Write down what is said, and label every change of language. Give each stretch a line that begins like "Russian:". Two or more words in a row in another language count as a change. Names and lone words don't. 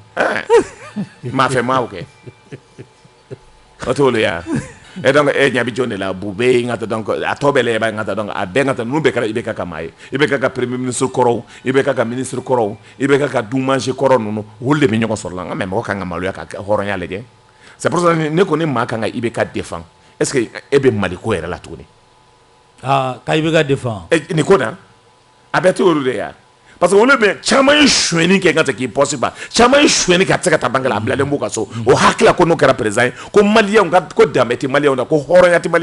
Bambara: maa fɛ maa o kɛ o t'olu ye yan
French: et donc
Bambara: e ɲɛ bɛ jɔn de la Bube n ka taa donc a tɔ bɛɛ la i b'a ye n ka taa donc a bɛɛ n ka taa ninnu bɛɛ kɛra i bɛ k'a ka maa ye i bɛ k'a ka
French: premier ministre
Bambara: kɔrɔw i bɛ k'a ka ministre kɔrɔw i bɛ k'a ka dunmansi kɔrɔ ninnu olu de bɛ ɲɔgɔn sɔrɔ la nka mɛ mɔgɔ kan ka maloya ka hɔrɔnya lajɛ
French: c'est pour ça
Bambara: ne ko ni maa kan ka i bɛ ka défend
French: est-ce que
Bambara: e bɛ Mali ko yɛrɛ la tuguni ka i bɛ ka défend nin ko na a bɛɛ t'olu de ye
French: parce que
Bambara: olu bɛ caman ye suyɛni kɛ n ka tɛ k'i pɔsi ban caman ye suyɛni kɛ a tɛ se ka taa banque la a bilalen b'u ka so o hakilila ko n'o kɛra président ye ko maliyɛnw ko danbe tɛ maliyɛnw na ko hɔrɔnya tɛ